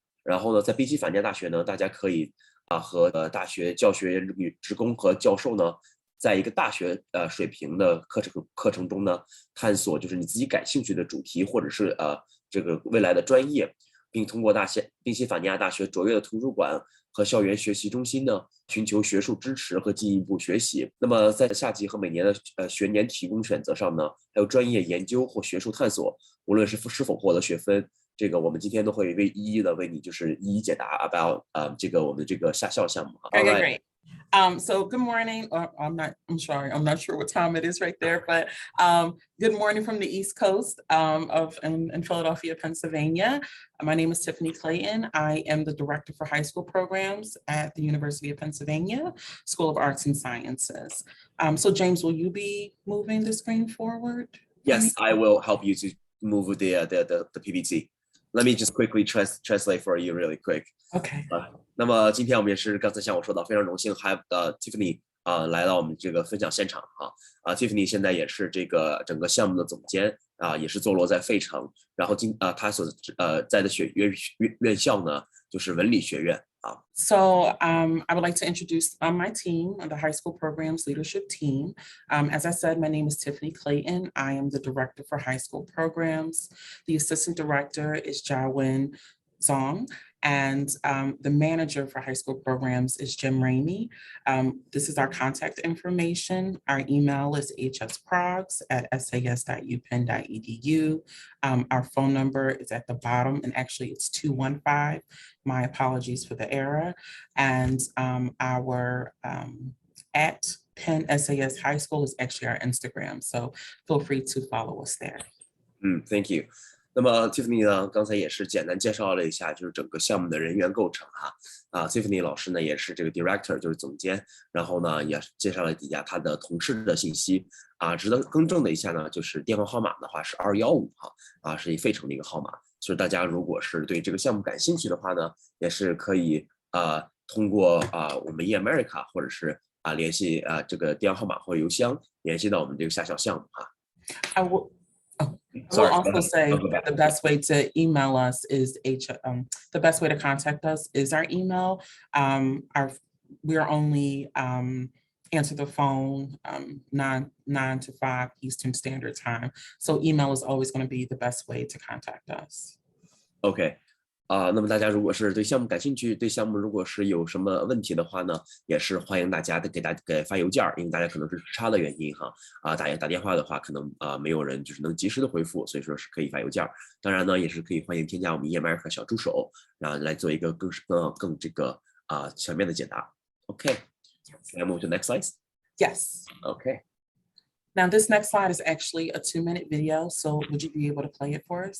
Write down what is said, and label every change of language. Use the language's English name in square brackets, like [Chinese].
[Chinese] 然后呢，在宾夕法尼亚大学呢，大家可以和大学教学职工和教授呢，在一个大学水平的课程中呢，探索就是你自己感兴趣的主题或者是这个未来的专业，并通过宾夕法尼亚大学卓越的图书馆和校园学习中心呢，寻求学术支持和进一步学习。那么在夏季和每年的学年提供选择上呢，还有专业研究或学术探索，无论是否获得学分。这个我们今天都会一一的为你就是一一解答 [English] about [Chinese] 这个我们这个下校项目。 [English] Great. So good morning. I'm sure what time it is right there, but good morning from the East Coast in Philadelphia, Pennsylvania. My name is Tiffany Clayton. I am the Director for High School Programs at the University of Pennsylvania School of Arts and Sciences. So James, will you be moving the screen forward? Yes, I will help you to move the PPT. Let me just quickly translate for you really quick. Okay. [Chinese] 那么今天我们也是刚才像我说到，非常荣幸 [English] have [Chinese] Tiffany 来到我们这个分享现场Tiffany 现在也是这个整个项目的总监也是坐落在费城，然后他所在的院校呢就是文理学院 [English] So I would like to introduce my team, the high school programs leadership team. As I said, my name is Tiffany Clayton. I am the director for high school programs. The assistant director is Jawin Zong. And the manager for high school programs is Jim Ramey. This is our contact information. Our email is hsprogs@sas.upenn.edu. Our phone number is at the bottom, and actually it's 215. My apologies for the error. And our at Penn SAS High School is actually our Instagram. So feel free to follow us there. Thank you. [Chinese] 那么 Tiffany 呢，刚才也是简单介绍了一下，就是整个项目的人员构成Tiffany 老师呢也是这个 director， 就是总监，然后呢也介绍了底下他的同事的信息值得更正的一下呢，就是电话号码的话是215是一费城的一个号码，所以大家如果是对这个项目感兴趣的话呢，也是可以通过我们 InAmerica 或者是联系这个电话号码或者邮箱联系到我们这个下校项目 [English] I will also say the best way to email us is the best way to contact us is our email. We're only answer the phone 9 to 5 Eastern Standard Time. So email is always going to be the best way to contact us. Okay. [Chinese] 那么大家如果是对项目感兴趣，对项目如果是有什么问题的话呢，也是欢迎大家给发邮件，因为大家可能是时差的原因打电话的话可能没有人就是能及时的回复，所以说是可以发邮件。当然呢，也是可以欢迎添加我们 InAmerica 小助手，然后来做一个更这个全面的解答。 [English] Okay. Can I move to the next slide? Yes. Okay. Now this next slide is actually a 2-minute video, so would you be able to play it for us?